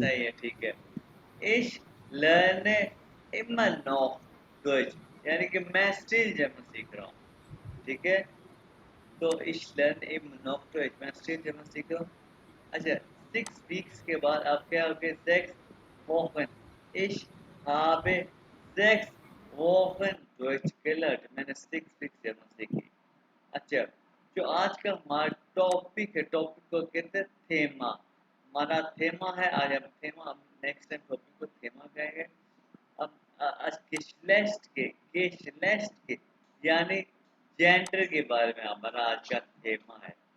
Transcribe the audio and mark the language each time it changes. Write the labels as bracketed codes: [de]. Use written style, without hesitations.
[hi] सही है, ठीक है। [de] Ich lerne immer noch Deutsch, [hi] यानी कि मैं स्टिल जर्मन सीख रहा हूँ। ठीक है। तो [de] ich lerne immer noch Deutsch, [hi] मैं स्टिल जर्मन सीख रहा हूँ। अच्छा, 6 वीक्स के बाद आप क्या हो गए? [de] 6 Wochen। ich habe 6 Wochen Deutsch gelernt, [hi] मैंने 6 वीक्स जर्मन सीखी। अच्छा, जो आज का हमारा टॉपिक है, टॉपिक को कहते हैं थेमा। हमारा थेमा है आज, हम थेमा, नेक्स्ट टाइम टॉपिक को थेमा कहेंगे। अब आज गेशलेस्ट के यानी जेंडर के बारे में हमारा आज का थेमा है।